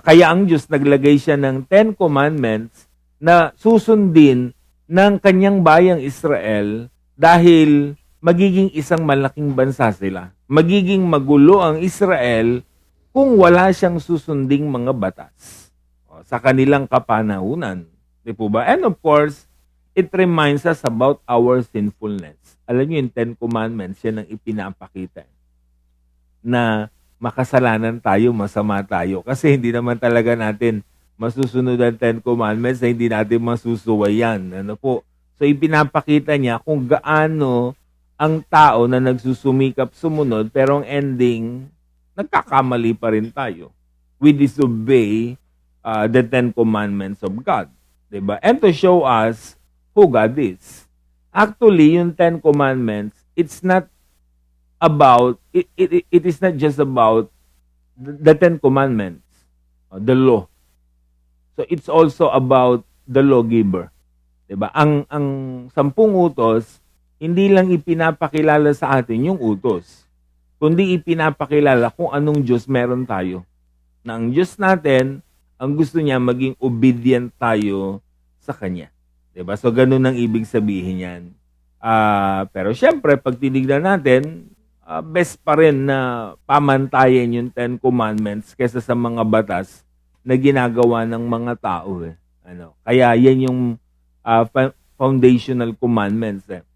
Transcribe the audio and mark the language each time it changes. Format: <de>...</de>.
<tl>Kaya ang Diyos naglagay siya ng 10 commandments na susundin ng kanyang bayang Israel dahil magiging isang malaking bansa sila. Magiging magulo ang Israel kung wala siyang susunding mga batas sa kanilang kapanahunan. Di po ba?</tl> <en>And of course, it reminds us about our sinfulness.</en> <tl>Alam niyo, yung 10 Commandments, yan ang ipinapakita na makasalanan tayo, masama tayo. Kasi hindi naman talaga natin masusunod ang 10 Commandments na hindi natin masusuwayan. Ano po? So, ipinapakita niya kung gaano ang tao na nagsusumikap sumunod, pero ang ending, nagkakamali pa rin tayo.</tl> <en>We disobey the 10 Commandments of God.</en> <tl>Diba?</tl> <en>And to show us who God is. Actually, yung 10 Commandments, it's not about, it is not just about the 10 Commandments, the law. So, it's also about the lawgiver.</en> <tl>Diba? Ang 10 utos, hindi lang ipinapakilala sa atin yung utos, kundi ipinapakilala kung anong Diyos meron tayo. Na ang Diyos natin, ang gusto niya maging obedient tayo sa Kanya. Diba? So, ganun ang ibig sabihin yan. Pero syempre, pag tinignan natin, best pa rin na pamantayan yung 10 Commandments kaysa sa mga batas na ginagawa ng mga tao. Kaya yan yung foundational commandments.</tl>